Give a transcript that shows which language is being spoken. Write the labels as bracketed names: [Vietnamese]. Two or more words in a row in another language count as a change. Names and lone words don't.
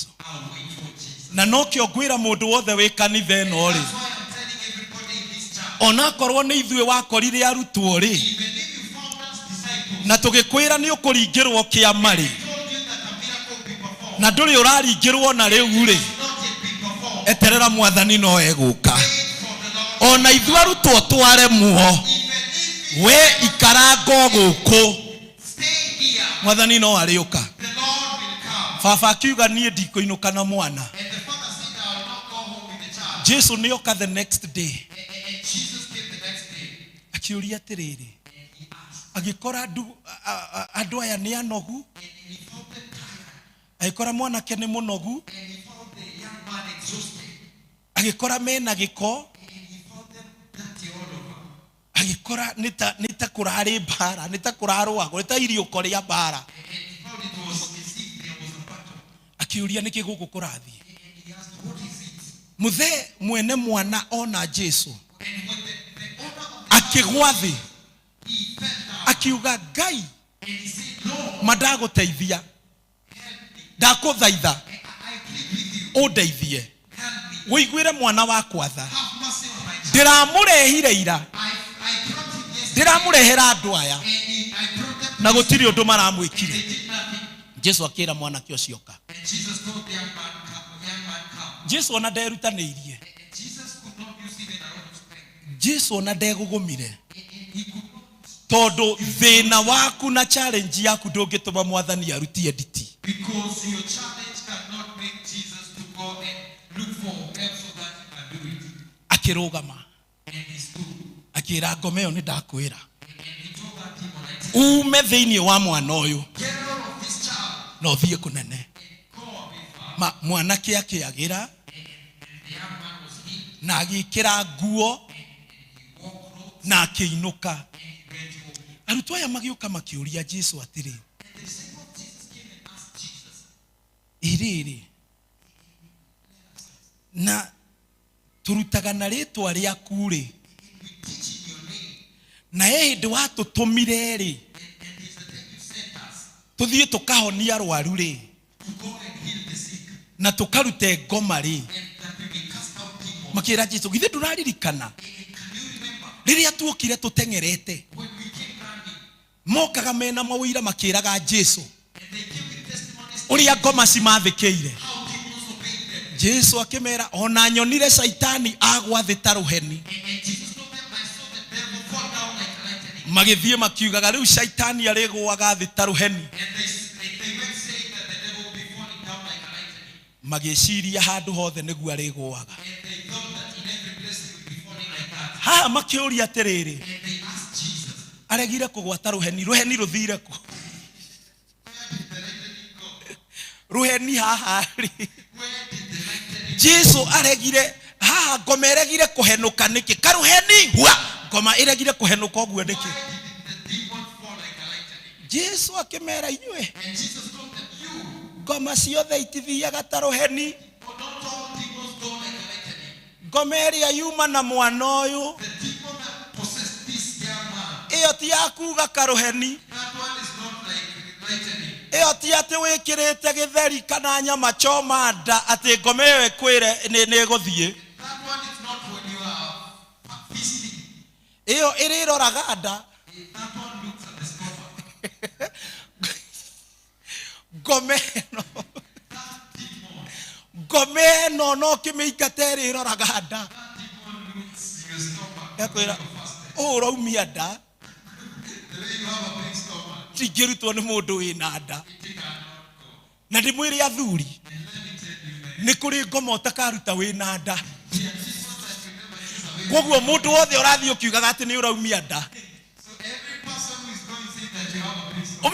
[English] I'll wait for Jesus. [Kikuyu] Na no kĩo ngwĩra mũndũ wothe wĩ kanitha ĩno rĩ. [English] That's why I'm telling everybody in this church, [Kikuyu] Ona akorwo nĩ ithuĩ wakorire arutwo rĩ. [English] even if you found us disciples, [Kikuyu] Na tũgĩkwĩra nĩ ũkũringĩrwo kĩama rĩ. [English] told you that a miracle will be performed, [Kikuyu] Na ndũrĩ ũraringĩrwo na rĩu rĩ. [English] not yet been performed. [Kikuyu] Eterera mwathani no egũka. [English] Wait for the Lord. [Kikuyu] Ona ithuĩ arutwo twaremwo. [English] Even if [Kikuyu] We ikaranga gũkũ. [English] stay here, [Kikuyu] Mwathani no arĩũka. [English] the Lord will come. [Kikuyu] Baba akiuga niĩ ndikũinũka na mwana. [English] And the father said, I will not go home with the child. [Kikuyu] Jesũ nĩ oka [English] the next day. And Jesus came the next day. [Kikuyu] Akĩũria atĩrĩrĩ. [English] And he asked, [Kikuyu] Agĩkora andũ aya nĩ anogu. [English] and he found them tired. [Kikuyu] Agĩkora mwanake nĩ mũnogu. [English] And he found the young man exhausted. [Kikuyu] Agĩkora mena gĩko. [English] And he found them dirty all over. [Kikuyu] Agĩkora nĩ ta kũrarĩ mbara. Nĩ ta kũrarũagwo. Nĩ ta iriũko rĩa mbara. [English] And he found it was as if there was a battle. [Kikuyu] Akĩũria nĩkĩ gũkũ kũrathiĩ. [English] And he asked, what is it? [Kikuyu] Mũthee mwene mwana ona Jesũ. [English] And when the owner of the [Kikuyu] Akĩgwa thĩ. [English] he fell down. [Kikuyu] Akiuga Ngai [English] And he said, Lord, [Kikuyu] mandagũteithia. [English] help me. [Kikuyu] Ndakũthaitha [English] I plead with you. [Kikuyu] ũndeithie. [English] Help me. [Kikuyu] Wĩiguĩre mwana wakwa tha. [English] Have mercy on my child. [Kikuyu] Ndĩramũrehire ira. [English] I brought him yesterday. [Kikuyu] Ndĩramũrehera andũ aya. [English] And I brought them. [Kikuyu] Na gũtirĩ ũndũ [English] And [Kikuyu] maramwĩkire. [English] they did nothing. [Kikuyu] Jesũ akĩra mwanake ũcio ũka. [English] And Jesus told the young man, come. [Kikuyu] Jesũ ona nderutanĩirie. [English] And Jesus could not use even a lot of strength. [Kikuyu] Jesũ ona ndegũgũmire. [English] And he could not. [Kikuyu] Tondũ thĩna waku na challenge yaku ndũngĩtũma mwathani arutie nditi. [English] Because your challenge cannot make Jesus to go and look for help so that he can do it. [Kikuyu] Akĩrũgama. [English] And he stood. [Kikuyu] Akĩra ngoma ĩyo nĩ ndakwĩra. [English] And he told that demon, I said, [Kikuyu] Ume thĩinĩ wa mwana ũyũ. [English] get out of this child [Kikuyu] Na ũthiĩ kũnene. [English] and go a bit far. [Kikuyu] Mwanake akĩagĩra. [English] And the young man was healed. [Kikuyu] Na agĩkĩra nguo. [English] And [Kikuyu] na akĩinũka. [English] and he went home. [Kikuyu] Arutwo aya magĩũka makĩũria Jesu atĩrĩ, [English] And the disciples of Jesus came and asked Jesus, [Kikuyu] "Irĩrĩ, na tũrutaga na rĩtwa rĩaku rĩ, [English] we teach in your name, [Kikuyu] na hĩndĩ watũtũmire rĩ, [English] and is the thing you sent us [Kikuyu] tũthiĩ tũkahonia arwaru rĩ, [English] to go and heal the sick, [Kikuyu] na tũkarute ngoma rĩ." [English] and that we may cast out demons. [Kikuyu] Makĩra Jesu, githĩ ndũraririkana [English] And can you remember [Kikuyu] rĩrĩa tuokire tũteng'erete, [English] when we came running [Kikuyu] mokaga mena mawĩra makĩraga Jesu [English] and they came with testimonies [Kikuyu] ũrĩa ngoma cimathĩkĩire? [English] how demons obeyed them? [Kikuyu] Jesu akĩmera, ona nyonire Shaitani agwa thĩ ta rũheni. [English] And Jesus told them, I saw the devil fall down like a lightning. [Kikuyu] Magĩthiĩ makiugaga rĩu Shaitani arĩgũaga thĩ ta rũheni. [English] And they went saying that the devil will be falling down like a lightning. [Kikuyu] Magĩciria handũ hothe nĩguo arĩgũaga. [English] And they thought that in every place he would be falling like that. [Kikuyu] Haha makĩũria atĩrĩrĩ, [English] And they asked Jesus, [Kikuyu] aregire kũgwa ta rũheni, rũheni rũthire kũ? [English] where did the lightning go? [Kikuyu] Rũheni haha rĩ. [English] Where did the lightning [Kikuyu] Jesu aregire haha, ngoma ĩregire kũhenũka nĩkĩ? Karũheni hua, ngoma ĩregire kũhenũka ũguo nĩkĩ? [English] Why did the demon fall like a lightning? [Kikuyu] Jesu akĩmera, inyuĩ [English] And Jesus told them, you, [Kikuyu] ngoma ciothe itithiaga ta rũheni. [English] for not all demons go like a lightning. [Kikuyu] Ngoma ĩrĩa yuma na mwana ũyũ, [English] The demon that possessed this young man, [Kikuyu] ĩyo ti ya kuga karũheni. [English] that one is not like lightning. [Kikuyu] Ĩyo ti atĩ wĩkĩrĩte gĩtheri kana [Swahili] nyama choma [Kikuyu] nda atĩ ngoma ĩyo ĩkwĩre nĩ ĩgũthiĩ. [English] That one is not when you are feasting. [Kikuyu] Ĩyo ĩrĩroraga nda. [English] That one looks at the stomach. [Kikuyu] Ngoma ĩno, [English] That demon, [Kikuyu] ngoma ĩno no kĩmĩingate ĩrĩroraga nda. [English] that demon looks your stomach. [Kikuyu] Yakwĩra, [English] When you're fasting. [Kikuyu] ũraumia nda, [English] The way you have a big stomach, [Kikuyu] tingĩrutwo nĩ mũndũ wĩna nda. [English] it cannot go. [Kikuyu] Na ndĩmwĩre athuri, [English] And let me tell you, man, [Kikuyu] nĩ kũrĩ ngoma ũtakaruta wĩna nda. [English] there are demons that you never choose away. [Kikuyu] Koguo mũndũ wothe ũrathiĩ ũkiugaga atĩ nĩ ũraumia nda, [English] So every person who is going to say that you have a big stomach,